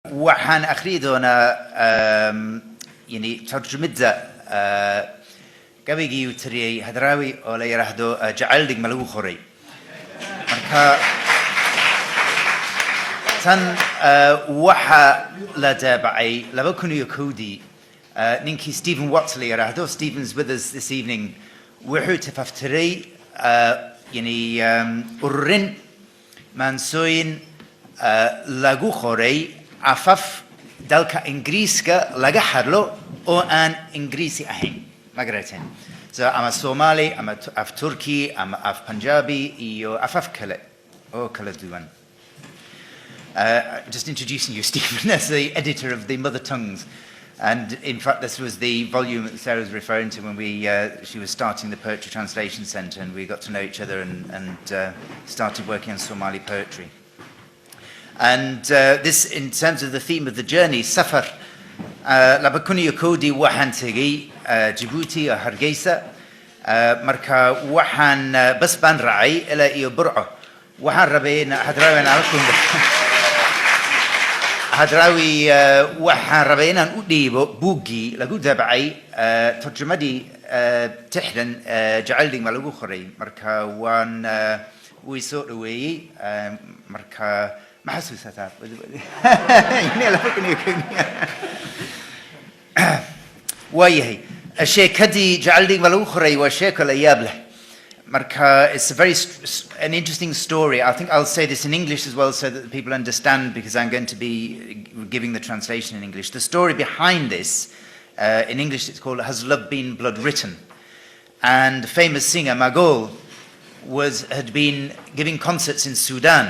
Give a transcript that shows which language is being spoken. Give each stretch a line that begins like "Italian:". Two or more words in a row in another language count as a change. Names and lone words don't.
Somali: waxaan akhriyi doonaa yani tarjumada gabaygii uu tiriyey Hadraawi oo la yiraahdo jaceyl dhiig malagu qoraay marka tan waxa la daabacay 2001 ninkii Stephen Watts la yiraahdo.
English: Stephen's with us this evening.
Somali: wuxuu tafaftiray yani ururin maansooyin lagu qoray afaf dalka Ingiriiska laga hadlo oo aan Ingiriisi ahayn ma garateen. So ama Somali ama af Turki ama af Punjabi iyo afaf kale oo kala duwan.
English: Just introducing you, Stephen, as the editor of the Mother Tongues. And in fact, this was the volume that Sarah was referring to when she was starting the Poetry Translation Centre, and we got to know each other and started working on Somali poetry. And this, in terms of the theme of the journey,
Somali: Safar, labakuni yakodi waxaan tegay Djibouti or Hargeysa, marka waxaan bas baan raacay ilaa iyo Burco. Waxaan rabay Hadraawi aan Hadraawi waxaan rabay inaan u dhiibo buuggii lagu daabacay tarjumadii tixdan jaceyl dhiig malagu qoraay marka waan wuu soo dhaweeyey marka ma xasuusataa waayahay sheekadii jaceyl dhiig malagu qoraay waa sheeko la yaab leh. Marka,
English: it's an interesting story. I think I'll say this in English as well so that people understand, because I'm going to be giving the translation in English. The story behind this, in English it's called Has Love Been Blood Written? And the famous singer Magol had been giving concerts in Sudan.